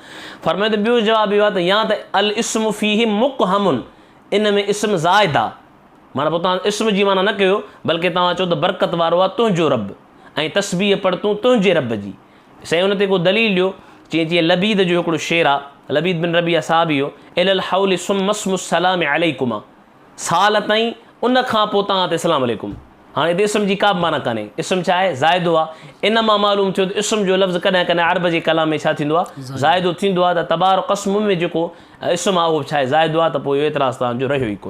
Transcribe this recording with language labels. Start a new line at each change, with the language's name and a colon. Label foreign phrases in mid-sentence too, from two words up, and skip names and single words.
Sindhi: फरमायो त ॿियो जवाबु इहो आहे त या त
Arabic: الاسم فيه مقحم,
Sindhi: इन में इस्म ज़ाइद आहे, माना पोइ तव्हां इस्म जी माना न कयो बल्कि तव्हां चओ त बरकत वारो आहे तुंहिंजो रब ऐं तस्बीह पढ़ तूं तुंहिंजे रब जी। साईं उन ते को दलील ॾियो, जीअं लबीद जो हिकिड़ो शेर आहे, लबीद बिन रबिया साहब इहो
Arabic: إلى الحول ثم اسم السلام عليكما,
Sindhi: साल ताईं उन खां पोइ तव्हां ते
Arabic: سلام عليكم.
Sindhi: हाणे हिते इस्म जी का बि माना कान्हे, इस्म छा आहे ज़ाइदो आहे। इन मां मालूम थियो त इस्म जो लफ़्ज़ कॾहिं कॾहिं अरब जे कलाम में छा थींदो आहे ज़ाइदो थींदो आहे। त
Arabic: تبارك اسم
Sindhi: में जेको इस्म आहे उहो छा आहे ज़ाइदो आहे, त पोइ इहो एतिराज़ तव्हांजो रहियो ई कोन।